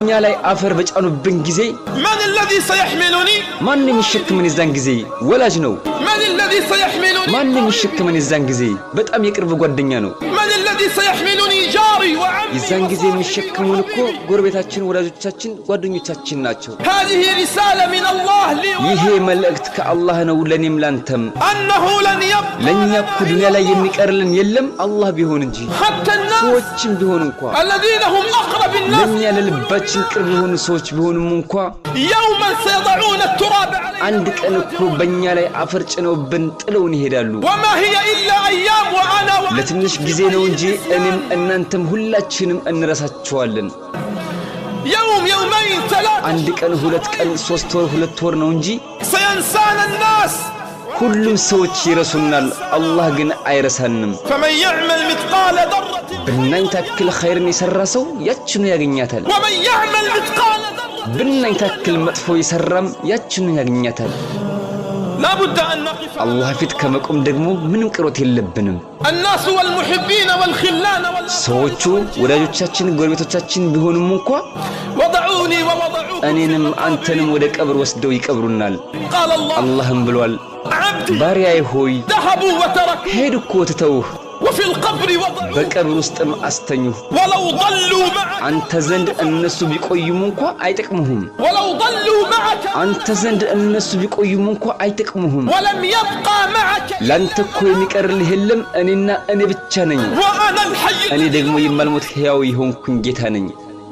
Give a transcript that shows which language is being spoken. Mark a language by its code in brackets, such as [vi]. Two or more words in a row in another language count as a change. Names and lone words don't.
[am] እኛ ላይ አፈር በጫኑብን ጊዜ [ar] من الذي سيحملني [am] ማን የሚሸከመን የዛን ጊዜ ወላጅ ነው [ar] من الذي سيحملني [am] ማን የሚሸከመን የዛን ጊዜ በጣም የቅርብ ጓደኛ ነው [ar] من الذي سيحملني جاري وعمي [am] የዛን ጊዜ የሚሸከሙን እኮ ጎረቤታችን ወላጆቻችን ጓደኞቻችን ናቸው [ar] هذه رسالة من الله لي [am] ይሄ መልእክት ከአላህ ነው ለኔም ላንተም [ar] أنه لن يبقى [am] ለኛ እኮ ዱንያ ላይ የሚቀርልን የለም አላህ ቢሆን እንጂ [ar] حتى الناس [am] ሰዎችም ቢሆን እንኳን [ar] الذين هم أقرب الناس [am] ለኛ ለልባችን ቅርብ የሆኑ ሰዎች ቢሆንም እንኳን [ar] يوما سيضعون التراب علينا [am] አንድ ቀን እኮ በእኛ ላይ አፈር ጭነውብን ጥለውን ይሄዳሉ [ar] وما هي إلا أيام وأنا [am] ለትንሽ ጊዜ ነው እንጂ እኔም እናንተም ሁላችንም እንረሳቸዋለን [ar] يوم يومين ثلاثة [am] አንድ ቀን ሁለት ቀን ሶስት ወር ሁለት ወር ነው እንጂ [ar] سينسانا الناس [am] ሁሉም ሰዎች ይረሱናል አላህ ግን አይረሳንም [ar] فمن يعمل مثقال ذرة [am] ብናኝ ታክል ኸይርን የሰራ ሰው ያችኑ ያገኛታል [ar] ومن يعمل مثقال ذرة [am] ብናኝ ታክል መጥፎ የሰራም ያችኑ ያገኛታል [ar] لا بد أن نقف [am] አላህ ፊት ከመቆም ደግሞ ምንም ቅሮት የለብንም [ar] الناس والمحبين والخلان [am] ሰዎቹ ወዳጆቻችን ጎረቤቶቻችን ቢሆኑም እንኳን [ar] وضعوني ووضعوك [am] እኔንም አንተንም ወደ ቀብር ወስደው ይቀብሩናል [ar] قال الله [am] አላህም ብሏል [ar] عبدي [am] ባሪያዬ ሆይ [ar] ذهبوا وتركوا [am] ሄዱ እኮ ትተውህ [ar] وفي القبر وضعوك [am] በቀብር ውስጥም አስተኙህ [ar] ولو ضلوا معك [am] አንተ ዘንድ እነሱ ቢቆዩም እንኳን አይጠቅሙህም [ar] ولو ضلوا معك [am] አንተ ዘንድ እነሱ ቢቆዩም እንኳን አይጠቅሙህም [ar] ولم يبقى معك [am] ላንተ እኮ የሚቀርልህ የለም እኔና እኔ ብቻ ነኝ [ar] وأنا الحي [am] እኔ ደግሞ የማልሞት ሕያው የሆንኩኝ ጌታ ነኝ